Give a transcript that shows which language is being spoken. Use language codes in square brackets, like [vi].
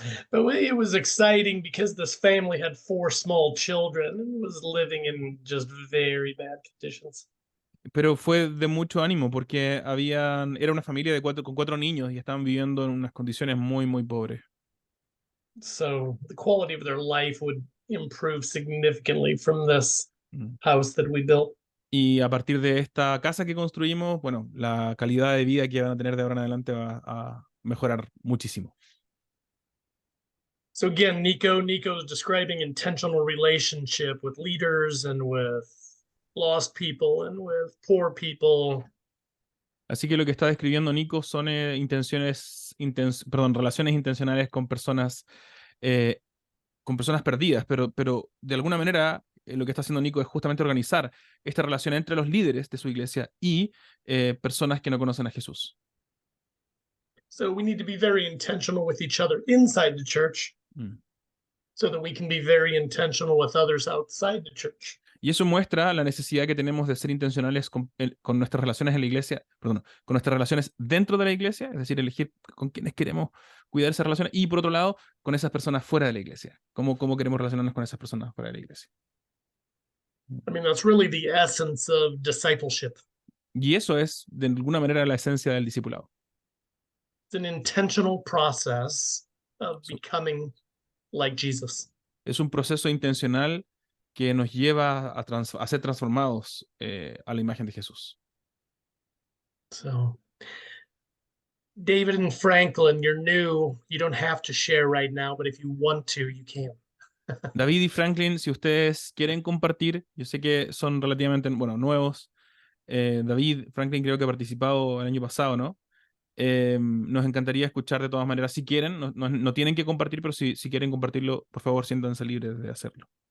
[en] But it was exciting because this family had 4 small children and was living in just very bad conditions. [es] Pero fue de mucho ánimo porque era una familia con 4 niños y estaban viviendo en unas condiciones muy, muy pobres. [en] So the quality of their life would improve significantly from this house that we built. [es] Y a partir de esta casa que construimos, bueno, la calidad de vida que van a tener de ahora en adelante va a mejorar muchísimo. [en] So again, Nico's describing intentional relationship with leaders and with lost people and with poor people. [es] Así que lo que está describiendo Nico son relaciones intencionales con personas perdidas, pero de alguna manera lo que está haciendo Nico es justamente organizar esta relación entre los líderes de su iglesia y personas que no conocen a Jesús. [en] So we need to be very intentional with each other inside the church so that we can be very intentional with others outside the church. [es] Y eso muestra la necesidad que tenemos de ser intencionales con nuestras relaciones en la iglesia, perdón, con nuestras relaciones dentro de la iglesia, es decir, elegir con quienes queremos cuidar esas relaciones, y por otro lado, con esas personas fuera de la iglesia. ¿Cómo queremos relacionarnos con esas personas fuera de la iglesia? [en] I mean, that's really the essence of discipleship. [es] Y eso es, de alguna manera, la esencia del discipulado. [en] It's an intentional process of becoming like Jesus. [es] Es un proceso intencional que nos lleva a ser transformados a la imagen de Jesús. [en] So, David and Franklin, you're new. You don't have to share right now, but if you want to, you can. [es] David y Franklin, si ustedes quieren compartir, yo sé que son relativamente, nuevos. David, Franklin creo que ha participado el año pasado, ¿no? Nos encantaría escuchar de todas maneras. Si quieren, no tienen que compartir, pero si quieren compartirlo, por favor, siéntanse libres de hacerlo.